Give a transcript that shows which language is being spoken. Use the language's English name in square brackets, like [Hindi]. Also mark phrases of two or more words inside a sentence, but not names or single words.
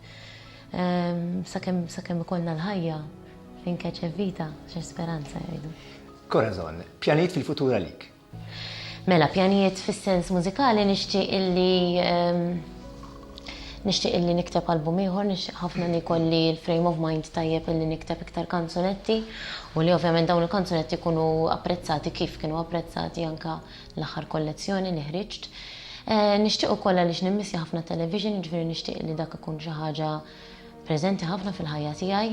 [Maltese] Sakemm ikollna l-ħajja fejn keċ vita xi speranza jgħidu. Corazon, pjanijiet fil-futur għalik? Mela, pjanijiet fis-sens mużikali nixtieq illi nikteb album ieħor, ħafna li kolli l- [English] frame of mind [Maltese] tajjeb illi nikteb iktar kanzunetti u li ovvjament dawn il-kanzunetti jkunu apprezzati kif kienu apprezzati anka l-aħħar kollezzjoni li ħriġt. Nixtieq ukoll għaliex nimmissja ħafna television, ġifieri nixtieq li dak ikun xi ħaġa preżenti ħafna fil-ħajja tiegħi.